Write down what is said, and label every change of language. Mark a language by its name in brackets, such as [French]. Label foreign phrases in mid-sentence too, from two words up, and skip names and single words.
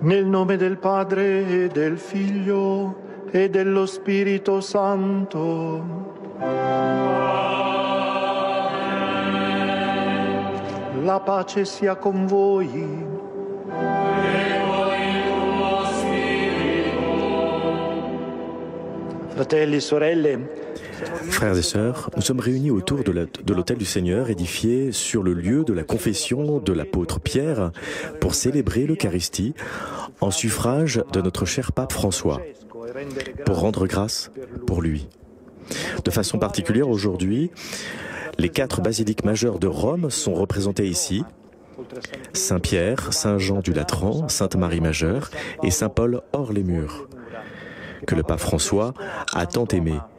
[Italian] nome del Padre e del Figlio e dello Spirito Santo. La pace sia con voi. Fratelli e sorelle, [French] Frères et sœurs, nous sommes réunis autour de l'autel du Seigneur, édifié sur le lieu de la confession de l'apôtre Pierre, pour célébrer l'Eucharistie en suffrage de notre cher pape François, pour rendre grâce pour lui. De façon particulière aujourd'hui, les 4 basiliques majeures de Rome sont représentées ici: Saint-Pierre, Saint-Jean du Latran, Sainte-Marie Majeure et Saint-Paul hors les murs, que le pape François a tant aimé.